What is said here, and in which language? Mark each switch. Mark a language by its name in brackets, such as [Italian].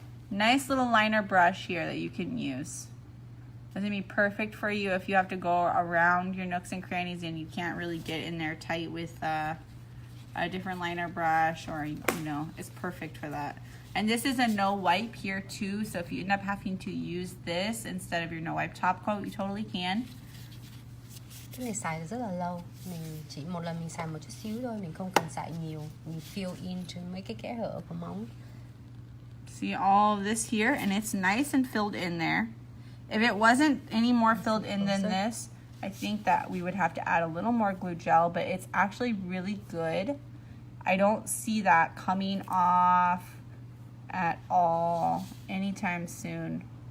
[English] Nice little liner brush here that you can use. That's gonna be perfect for you if you have to go around your nooks and crannies and you can't really get in there tight with a different liner brush, or it's perfect for that. And this is a no wipe here too, so if you end up having to use this instead of your no wipe top coat, you totally can. [Vietnamese] Cái này xài rất là lâu. Mình chỉ một lần mình xài một chút xíu thôi, mình không cần xài nhiều. Mình fill in trên mấy cái kẽ hở của móng. [English] See all of this here, and it's nice and filled in there. If it wasn't any more filled in than this, I think that we would have to add a little more glue gel, but it's actually really good. I don't see that coming off at all anytime soon.